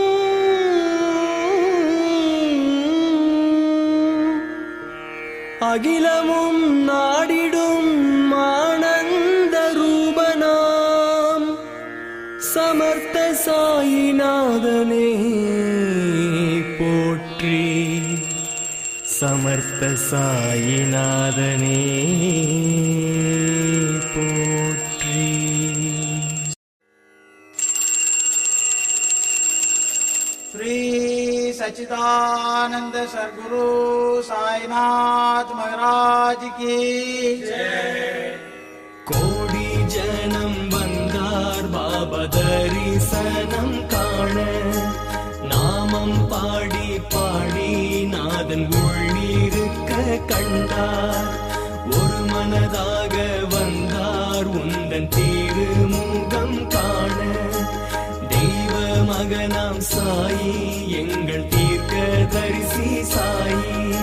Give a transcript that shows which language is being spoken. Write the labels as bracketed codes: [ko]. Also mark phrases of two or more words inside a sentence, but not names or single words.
[ta] அகிலமும் நாடிடும் ஆனந்த ரூபனாம் சமர்த்த சாயிநாதனே போற்றி சமர்த்த சாயிநாதனே போற்றி. [hi] श्री सच्चिदानंद सद्गुरु साईनाथ महाराज की जय. [ta] கோடி ஜனம் வந்தார் பாபா தரிசனம் காண நாமம் பாடி பாடி நாதன் உள்ளிருக்க கண்டார் ஒரு மனதாக வந்தார் உந்தன் திருமுகம் காண தெய்வ மகனாம் சாயி எங்கள் தீர்க்க தரிசி சாயி